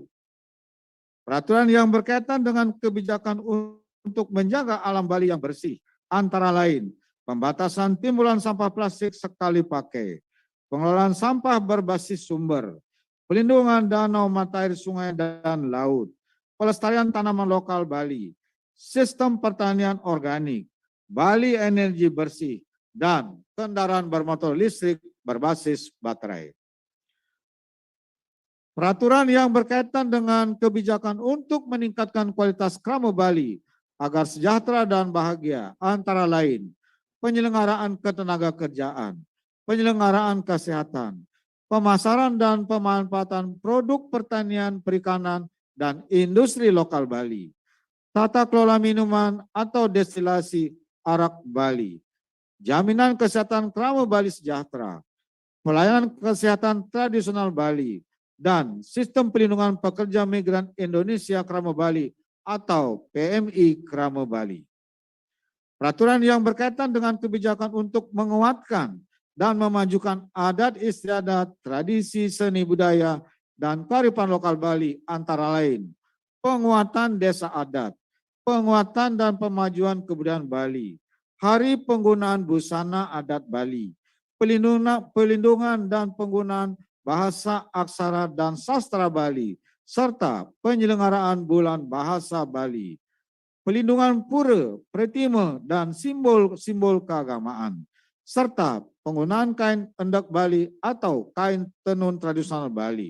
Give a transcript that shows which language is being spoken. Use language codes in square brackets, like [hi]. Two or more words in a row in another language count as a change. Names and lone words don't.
[id] Peraturan yang berkaitan dengan kebijakan untuk menjaga alam Bali yang bersih, antara lain pembatasan timbulan sampah plastik sekali pakai, pengelolaan sampah berbasis sumber, pelindungan danau, mata air, sungai, dan laut, pelestarian tanaman lokal Bali, sistem pertanian organik, Bali energi bersih, dan kendaraan bermotor listrik berbasis baterai. Peraturan yang berkaitan dengan kebijakan untuk meningkatkan kualitas krama Bali agar sejahtera dan bahagia, antara lain penyelenggaraan ketenaga kerjaan, penyelenggaraan kesehatan, pemasaran dan pemanfaatan produk pertanian, perikanan, dan industri lokal Bali, tata kelola minuman atau destilasi arak Bali, jaminan kesehatan krama Bali sejahtera, pelayanan kesehatan tradisional Bali, dan sistem pelindungan pekerja migran Indonesia Krama Bali atau PMI Krama Bali. Peraturan yang berkaitan dengan kebijakan untuk menguatkan dan memajukan adat istiadat, tradisi, seni budaya, dan kearifan lokal Bali, antara lain penguatan desa adat, penguatan dan pemajuan kebudayaan Bali, hari penggunaan busana adat Bali, pelindungan dan penggunaan bahasa, aksara, dan sastra Bali, serta penyelenggaraan bulan bahasa Bali, pelindungan pura, pretima, dan simbol-simbol keagamaan, serta penggunaan kain endek Bali atau kain tenun tradisional Bali.